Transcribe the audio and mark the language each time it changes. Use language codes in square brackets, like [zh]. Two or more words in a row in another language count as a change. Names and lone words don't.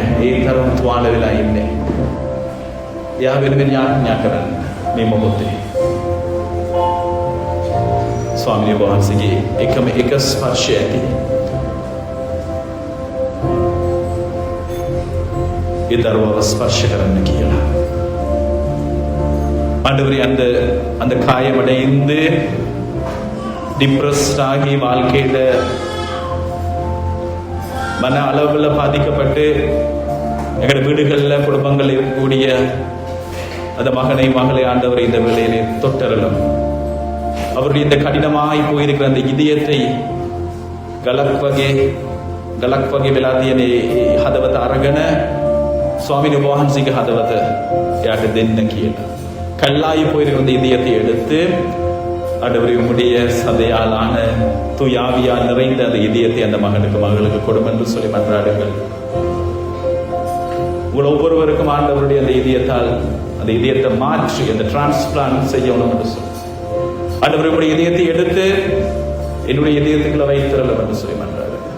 [si] ඒ තරම් තුවාල වෙලා ඉන්නේ. එයා වෙනුවෙන් යාඥා කරන්න මේ මොහොතේ. ස්වාමීන් වහන්සේගේ එකම එක ස්පර්ශය ඇති. ඒ දරුවව ස්පර්ශ කරන්න කියලා. [ta] ஆண்டவரே, அந்த காயமடைந்து டிப்ரெஸ்ட் ஆகி வாழ்க்கையில மன அளவில் பாதிக்கப்பட்டு எங்களோட வீடுகளில் குடும்பங்கள் இருக்கக்கூடிய அந்த மகனை மகளை ஆண்டவரை இந்த வேளையிலே தொட்டரலும் அவருடைய இந்த கடினமாய் போயிருக்கிற அந்த இதயத்தை [si] ගලක් වගේ වෙලා තියෙන හදවත අරගෙන ස්වාමීන් වහන්සේගේ හදවත එයාට දෙන්න කියලා. [ta] கல்லாயி போயிருக்கிற அந்த இதயத்தை எடுத்து ஆண்டவரே உம்முடைய சதையாலான தூயாவியால் நிறைந்த அந்த இதயத்தை அந்த மகனுக்கு மகளுக்கு கொடும் என்று சொல்லி மன்றாடுங்கள். உங்கள் ஒவ்வொருவருக்கும் ஆண்டவருடைய அந்த இதயத்தால் அந்த இதயத்தை மாற்றி அந்த டிரான்ஸ்பிளான்ட் செய்யணும் என்று சொல்லி ஆண்டவரே உங்களுடைய இதயத்தை எடுத்து என்னுடைய இதயத்துக்குள்ள வைத்திரலாம் என்று சொல்லி மன்றாடுங்கள்.